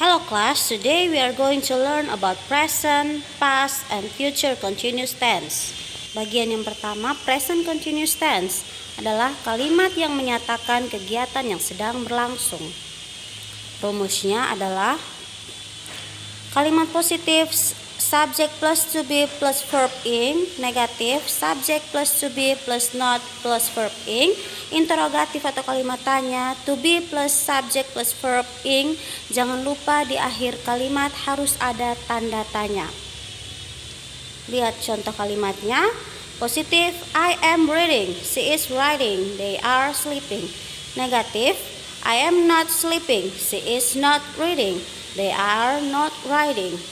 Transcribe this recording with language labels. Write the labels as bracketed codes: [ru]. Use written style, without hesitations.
[en] class, today we are going to learn about present, past, and future continuous tense. [id] Bagian yang pertama, present continuous tense adalah kalimat yang menyatakan kegiatan yang sedang berlangsung. Rumusnya adalah kalimat positif subject plus to be plus verb ing, negatif subject plus to be plus not plus verb ing, interrogatif atau kalimat tanya to be plus subject plus verb ing. Jangan lupa di akhir kalimat harus ada tanda tanya. Lihat contoh kalimatnya. [en] Positif, I am reading, she is writing, they are sleeping. Negatif, I am not sleeping, she is not reading, they are not writing.